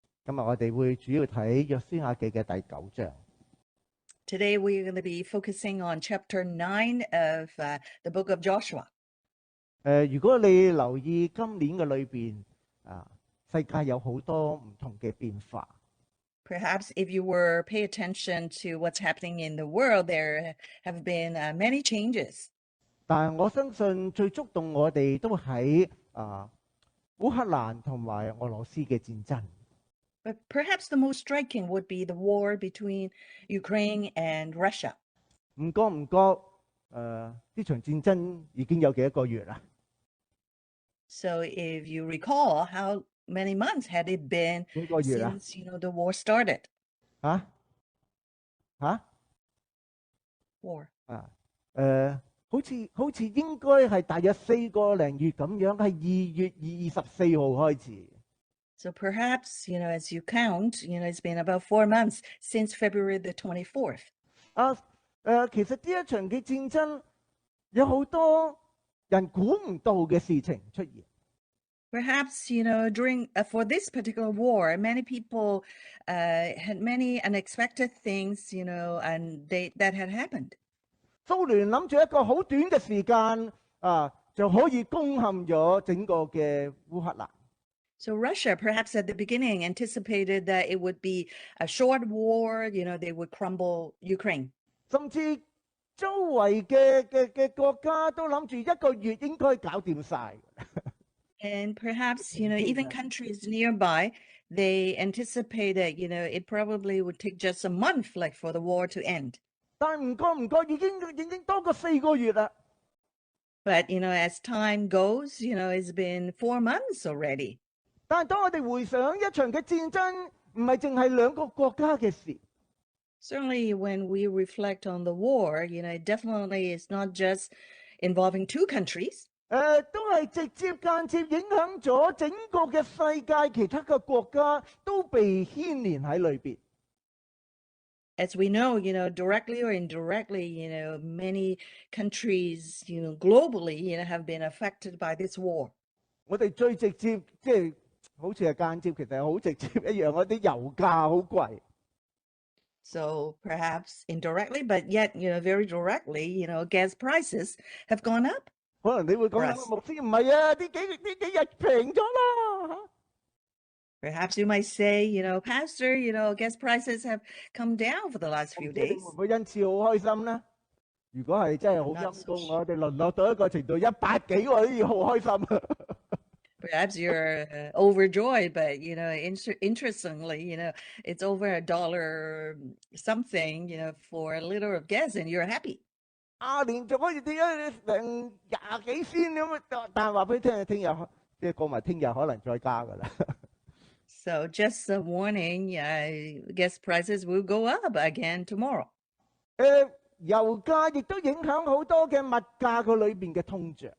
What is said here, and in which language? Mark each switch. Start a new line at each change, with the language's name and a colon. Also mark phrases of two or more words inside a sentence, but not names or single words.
Cantonese: 今日我哋會主要睇約書亞記嘅第9章。
English: Today we're going to be focusing on chapter 9 of the book of Joshua.
Cantonese: 如果你留意今年嘅裏邊世界有好多唔同嘅變化。
English: Perhaps if you were pay attention to what's happening in the world, there have been many changes.
Cantonese: 但係我相信最觸動我哋都喺烏克蘭同埋俄羅斯嘅戰爭。
English: But perhaps the most striking would be the war between Ukraine and Russia.
Cantonese: 唔覺呢場戰爭已經有幾多個月啦？
English: So if you recall, how many months had it been
Cantonese: 幾個月啦？
English: since the war started? War.
Cantonese: 好似應該係大約4個零月咁樣，係2月24號開始。
English: So perhaps, as you count, it's been about 4 months since February the 24th.
Cantonese: 其實呢一場嘅戰爭有好多人估唔到嘅事情出現。
English: Perhaps, for this particular war, many people had many unexpected things, that had happened.
Cantonese: 蘇聯諗住一個好短嘅時間就可以攻陷咗整個嘅烏克蘭。
English: So Russia, perhaps at the beginning, anticipated that it would be a short war, they would crumble Ukraine.
Cantonese: 甚至周圍嘅國家都諗住1個月應該搞掂晒。
English: And perhaps, even countries nearby, they anticipated, it probably would take just a month, like for the war to end.
Cantonese: 但唔覺已經多過4個月啦。
English: But, as time goes, it's been 4 months already.
Cantonese: 但係當我哋回想一場嘅戰爭，唔係淨係2個國家嘅事。
English: Certainly, when we reflect on the war, definitely it's not just involving 2 countries.
Cantonese: 都係直接間接影響咗整個嘅世界，其他嘅國家都被牽連喺裏邊。
English: As we know, directly or indirectly, many countries, globally, have been affected by this war.
Cantonese: 我哋最直接，即係好似係間接，其實係好直接一樣，嗰啲油價好貴。
English: So perhaps indirectly, but yet, very directly, gas prices have gone up.
Cantonese: 可能你會講牧師唔係啊，呢幾日平咗啦。
English: Perhaps you might say, Pastor, gas prices have come down for the last few days.
Cantonese: 會唔會因此好開心呢？如果係真係好陰功，我哋淪落到一個程度100幾，我都要好開心。
English: Perhaps you're overjoyed, but interestingly, it's over $1 something, for a liter of gas, and you're happy.
Cantonese: 連續可以跌咗成20幾仙咁，但係話俾你聽日即係過埋聽日可能再加噶啦。
English: So just a warning, gas prices will go up again tomorrow.
Cantonese: 油價亦都影響好多嘅物價個裏邊嘅通脹。